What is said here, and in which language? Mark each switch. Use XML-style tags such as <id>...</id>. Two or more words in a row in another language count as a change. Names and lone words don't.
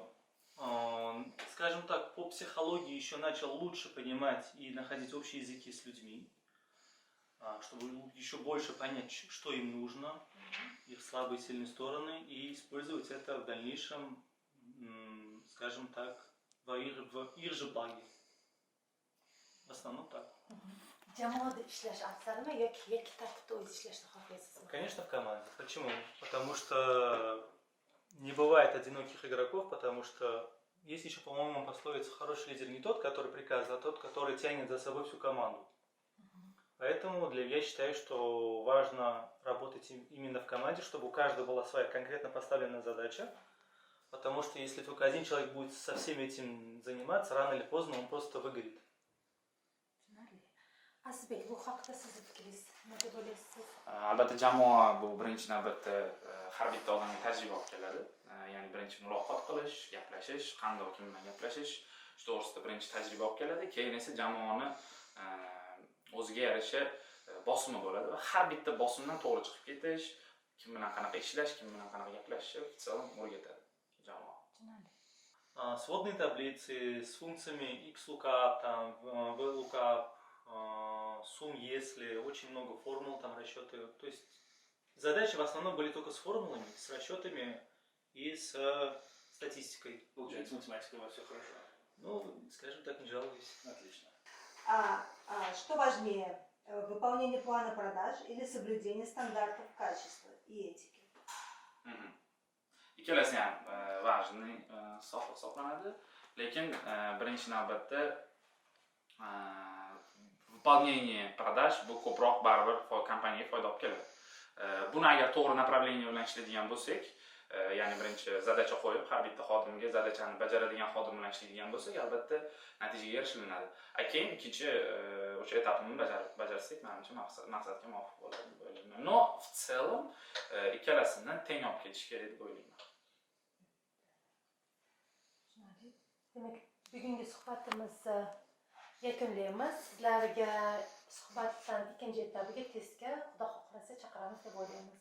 <ru>Скажем так, по психологии еще начал лучше понимать и находить общие языки с людьми, чтобы еще больше понять, что им нужно, их слабые и сильные стороны, и использовать это в дальнейшем, скажем так, в их же благе. В основном так.</ru> <uz>Jamoada ishlash afzalmi yoki yakka tartibda o'zingiz ishlashni xohlaysizmi?</uz> <ru>Конечно, в команде. Почему? Потому что не бывает одиноких игроков, потому что есть еще, по-моему, пословица: хороший лидер не тот, который приказывает, а тот, который тянет за собой всю команду. Поэтому я считаю, что важно работать именно в команде, чтобы у каждого была своя конкретно поставленная задача. Потому что если только один человек будет со всем этим заниматься, рано или поздно он просто выгорит.</ru> <uz>Azizbek, bu haqida sizni fikringiz nima deb o'ylaysiz? Albatta jamoa bu birinchi navbatda har bitta odamga tajriba olib keladi. Ya'ni birinchi muloqot qilish, gaplashish, qandoq kim bilan gaplashish, shu to'g'risida birinchi tajriba olib keladi. Keyin esa jamoani o'ziga yarasha bosimi bo'ladi va har bitta bosimdan to'g'ri chiqib ketish, kim bilan qanaqa ishlash, kim bilan qanaqa gaplashishni</uz> <ru>в целом</ru> <uz>o'rgatadi jamoa.</uz> <ru>Сводные таблицы с функциями XLOOKUP, там, VLOOKUP, сумм, если, очень много формул, там расчеты. То есть задачи в основном были только с формулами, с расчетами и с статистикой. Получается, математика у вас все хорошо. Ну, скажем так, не жалуюсь. Отлично. Что важнее, выполнение плана продаж или соблюдение стандартов качества и этики?</ru> <uz>Ikkalasi ham важный soha hisoblanadi, lekin birinchi navbatda</uz> <ru>выполнение продаж</ru> <uz>bu ko'proq baribir kompaniyaga foyda olib keladi. Buni agar to'g'ri направление bilan ishlaydigan bo'lsak, ya'ni birinchi zadacha qo'yib, har bitta xodimga zadachani bajaradigan xodim bilan ishlaydigan bo'lsak, albatta natijaga erishilinadi. Keyin ikkinchi o'sha etapni bajarsak, menimcha maqsadga muvofiq bo'ladi deb o'ylayman. No,</uz> <ru>в целом</ru> <uz>ikkalasini teng olib ketish kerak deb o'ylayman. Demak, bugungi suhbatimizni yakunlaymiz. Sizlarga suhbatdan ikkinchi etabiga testga xudo xohlasa chaqiramiz deb o'ylaymiz.</uz>